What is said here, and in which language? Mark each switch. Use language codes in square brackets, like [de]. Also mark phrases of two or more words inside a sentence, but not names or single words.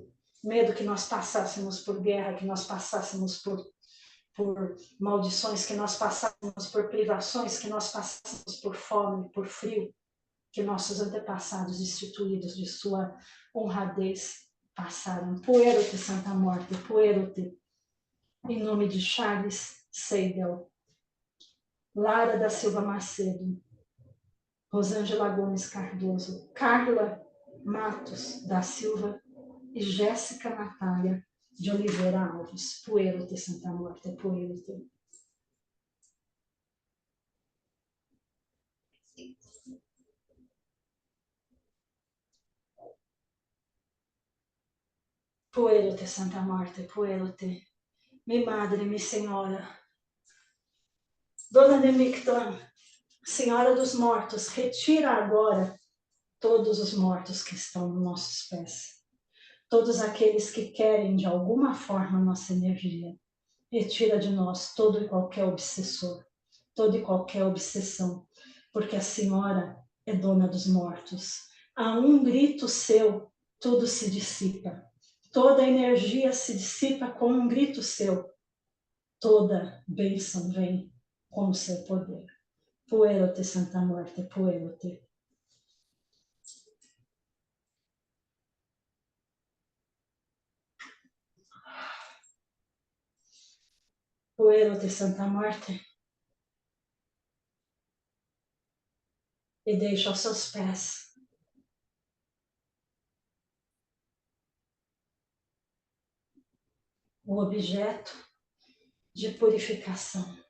[pt] Medo que nós passássemos por guerra, que nós passássemos por maldições, que nós passássemos por privações, que nós passássemos por fome, por frio, que nossos antepassados destituídos de sua honradez passaram. Puero-te, Santa Morte, puero-te. Em nome de Charles Seidel, Lara da Silva Macedo, Rosângela Gomes Cardoso, Carla Matos da Silva e Jéssica Natália de Oliveira Alves. Puero-te, Santa Morte, puero-te. Puero-te, Santa Morte, puero-te. [es] Mi Madre, [pt] mi Senhora, Dona de Mictlán, Senhora dos Mortos, retira agora todos os mortos que estão nos nossos pés. Todos aqueles que querem, de alguma forma, nossa energia. Retira de nós todo e qualquer obsessor, toda e qualquer obsessão, porque a Senhora é dona dos mortos. A um grito seu, tudo se dissipa. Toda a energia se dissipa com um grito seu. Toda bênção vem com o seu poder. Puero-te, Santa Morte, puero-te. Puero-te, Santa Morte. E deixa aos seus pés o objeto de purificação.